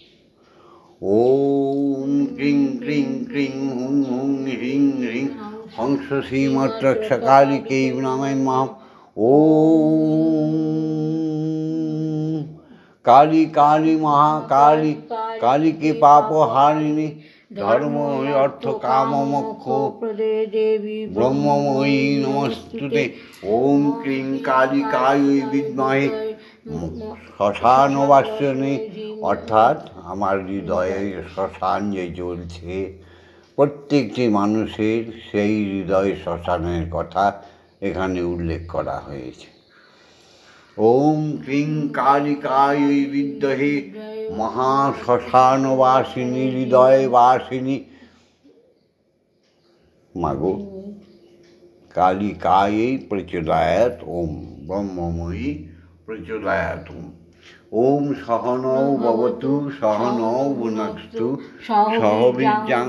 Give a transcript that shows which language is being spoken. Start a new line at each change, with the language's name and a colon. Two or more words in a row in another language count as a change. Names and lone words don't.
Sanskrit: ওম ক্রিং ক্রিং ক্রিং হুং হুং হ্রিং হ্রিং হংস শ্রীমত্রক্ষকালিকে নামে মা। ওম কালী কালী মহাকালী কালীকে পাপ হারিণী ধর্ম অর্থ কাম মোক্ষ দেবী ব্রহ্মময়ী নমস্তুতে। ওম ক্রিং কালিকায় বিদ্মহে শ্মশানবাসিনী,
Bangla: অর্থাৎ আমার হৃদয়ে শ্মশান যে চলছে, প্রত্যেকটি মানুষের সেই হৃদয় শ্মশানের কথা এখানে উল্লেখ করা হয়েছে।
Sanskrit: ওম ক্রিং কালিকায় বিদ্মহে মহাশ্মশানবাসিনী হৃদয়বাসিনী। মাগো কালিকাयै প্রচোদয়াৎ ওম ব্রহ্মময়ী প্রচোদয়াৎ ওম। ওম সহনৌ ভবতু সহনৌ ভুনক্তু সহ বীর্যং